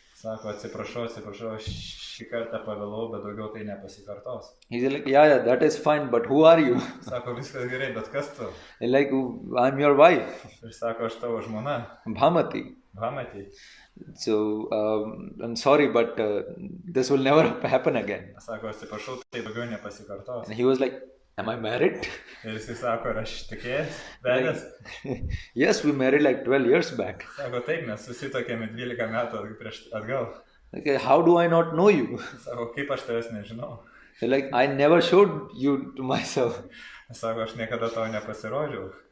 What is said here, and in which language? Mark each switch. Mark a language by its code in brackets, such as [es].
[lt] Sako, atsiprašau, šį kartą pavėlau, bet daugiau tai nepasikartos. [en] He's like, yeah, that is fine, but who are you? [lt] Sako, viskas gerai, bet kas tu? [en] He's like, I'm your wife, [lt] Ir sako, aš tavo žmona, [en] Bhamati. [lt] Bhamati. [en] So, I'm sorry, but this will never happen again. [lt] Sako, atsiprašau, tai daugiau nepasikartos. [en] And he was like, am I married? [lt] Ir jisai sako, ar aš tikėjęs, vedęs? [en] Yes, we married like 12 years back. [lt] Sako, taip, mes susitokėme 12 metų atgal. [en] Okay, how do I not know you? [lt] Sako, kaip aš tavęs nežinau? [en] They're like, I never showed you to myself. [lt] Sako, aš niekada tau nepasirodžiau.